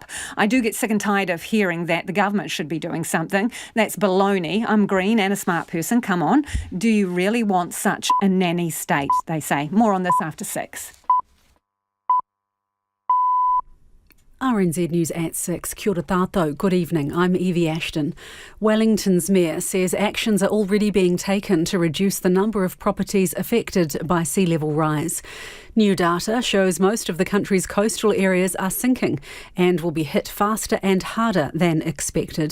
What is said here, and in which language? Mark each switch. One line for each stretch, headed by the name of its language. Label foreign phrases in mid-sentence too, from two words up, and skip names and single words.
English: I do get sick and tired of hearing that the government should be doing something. That's baloney. I'm green and a smart person. Come on. Do you really want such a nanny state, they say? More on this after 6. RNZ News at 6.
Māori: Kia ora tātou.
English: Good evening. I'm Evie Ashton. Wellington's mayor says actions are already being taken to reduce the number of properties affected by sea level rise. New data shows most of the country's coastal areas are sinking and will be hit faster and harder than expected.